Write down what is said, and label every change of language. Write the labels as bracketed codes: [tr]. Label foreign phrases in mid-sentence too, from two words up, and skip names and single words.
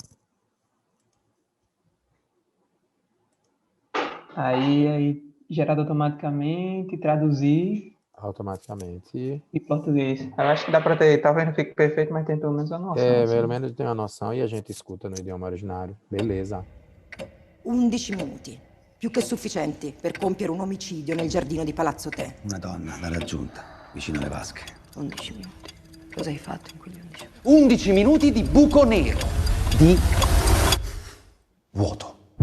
[pt] Aí gerado automaticamente, traduzir Automaticamente. em português. Eu acho que dá para ter, talvez não fique perfeito, mas tem pelo menos uma noção. assim. Pelo menos tem uma noção e a gente escuta no idioma originário. Beleza. [it] 11 minuti. Più che sufficienti per compiere un omicidio nel giardino di Palazzo Te. Una donna l'ha raggiunta, vicino alle vasche. 11 minuti. Cosa hai fatto in quegli 11 minuti? 11 minuti di buco nero. Di vuoto.